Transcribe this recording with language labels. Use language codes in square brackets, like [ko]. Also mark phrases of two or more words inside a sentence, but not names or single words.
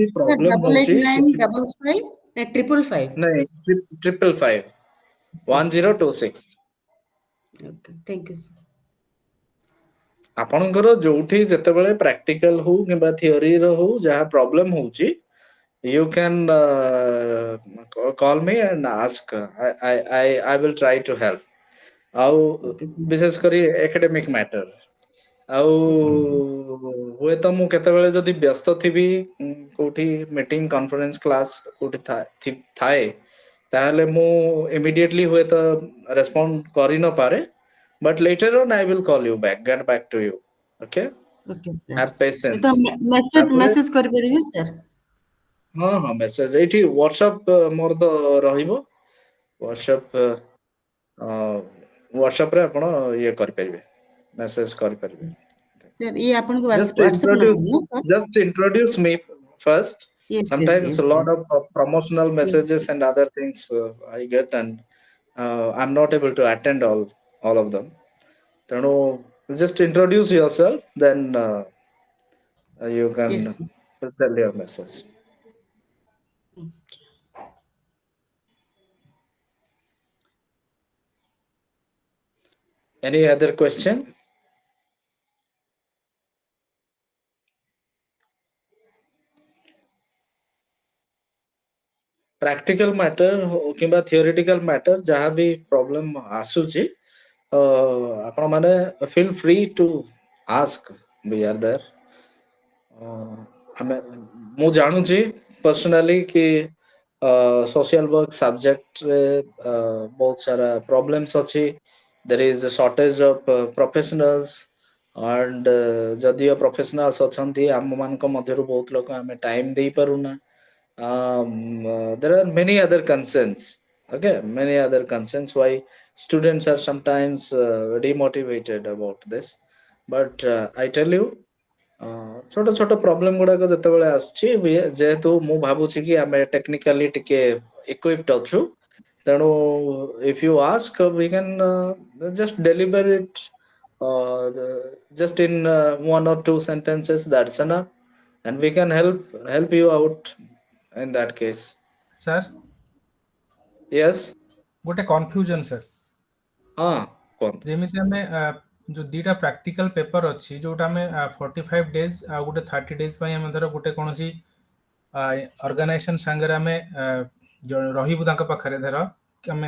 [or] ସାର୍ ପ୍ରୋବ୍ଲେମ ଡବଲ ହଉଛି ଏଇଟ୍ ନାଇନ୍ କିଛି, ଡବଲ ଫାଇଭ ଟ୍ରିପଲ ଫାଇଭ। ନାଇଁ 555 1026। [en] Okay thank you sir. [or] ଆପଣଙ୍କର ଯୋଉଠି ଯେତେବେଳେ ପ୍ରାକ୍ଟିକାଲ ହଉ କିମ୍ବା ଥିଓରିର ହଉ ଯାହା ପ୍ରୋବ୍ଲେମ ହଉଛି, [en] you can call me and ask. I will try to help. [or] ଆଉ ଓକେ ବିଶେଷ କରି [en] academic matter, [or] ଆଉ ହୁଏତ ମୁଁ କେତେବେଳେ ଯଦି ବ୍ୟସ୍ତ ଥିବି, କୋଉଠି [en] meeting conference class [or] କୋଉଠି ଥାଏ, ତାହେଲେ ମୁଁ ଇମିଡିଏଟଲି ହୁଏତ ରେସ୍ପଣ୍ଡ କରି ନପାରେ, [en] but later on I will call you back, get back to you. Okay, [or] ଓକେ [en] have [or] ସାର୍। ତ [en] patience. ତାପରେ [or] ମେସେଜ କରିପାରିବି ସାର୍? ହଁ ହଁ, ମେସେଜ ଏଇଠି ହ୍ୱାଟ୍ସଆପ ମୋର ତ ରହିବ। ହ୍ୱାଟ୍ସଆପ ରେ ଆପଣ ଇଏ କରିପାରିବେ, ମେସେଜ କରିପାରିବେ। ସାର୍ ଇଏ ଆପଣଙ୍କ [en] Just [or] ହ୍ୱାଟ୍ସଆପ [en] introduce, [or] ନମ୍ବର ନା ସାର୍? [en] just introduce me first. yes yes Sometimes a ୟେସ୍ lot [or] ସାର୍। [en] of promotional messages and other things I get, and I'm not able to attend all of them. ତେଣୁ just introduce yourself, then you can ୟେସ୍ tell your message. Any other question? Practical matter କିମ୍ବା theoretical matter [or] ଯାହା ବି [en] problem [or] ଆସୁଛି, ଆପଣ ମାନେ [en] feel free to ask, we are there. [or] ଆମେ, ମୁଁ ଜାଣୁଛି personally କି [en] social work subject [or] ରେ ବହୁତ ସାରା problems ଅଛି, [en] there is a shortage of professionals, [or] and ଯଦିଓ professionals ଅଛନ୍ତି, ଆମ ମାନଙ୍କ ମଧ୍ୟରୁ ବହୁତ ଲୋକ ଆମେ time ଦେଇପାରୁନା। [en] There are many other concerns. Okay, many other concerns why students are sometimes demotivated about this. But I tell you, [or] ଛୋଟ ଛୋଟ ପ୍ରୋବ୍ଲେମ ଗୁଡାକ ଯେତେବେଳେ ଆସୁଛି, ଯେହେତୁ ମୁଁ ଭାବୁଛି କି ଆମେ ଟେକ୍ନିକାଲି ଟିକେ equipped ଅଛୁ, ତେଣୁ [en] if you ask, we can just deliver it just in one or two sentences. That's enough, and we can help you out in that case. [or] ସାର୍ [en] Yes. [or] ଗୋଟେ କନଫ୍ୟୁଜନ ସାର୍, ହଁ କୁହନ୍ତୁ। ଯେମିତି ଆମେ ଯୋଉ ଦିଟା [en] practical paper [or] ଅଛି ଯୋଉଟା ଆମେ 45 ଡେଜ ଆଉ ଗୋଟେ 30 ଡେଜ ପାଇଁ ଆମେ ଧର ଗୋଟେ କୌଣସି ଅର୍ଗାନାଇଜେସନ ସାଙ୍ଗରେ ଆମେ ରହିବୁ ତାଙ୍କ ପାଖରେ, ଧର ଆମେ